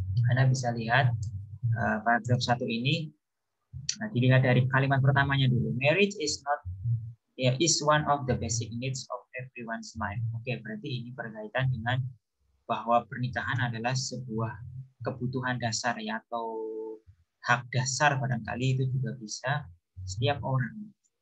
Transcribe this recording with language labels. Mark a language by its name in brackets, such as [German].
[Indonesian] Anda bisa lihat paragraf 1 ini, nah, dilihat dari kalimat pertamanya dulu. [English] Marriage is not is one of the basic needs of everyone's life. [Indonesian] Oke, berarti ini berkaitan dengan bahwa pernikahan adalah sebuah kebutuhan dasar ya, atau hak dasar barangkali itu juga bisa setiap orang.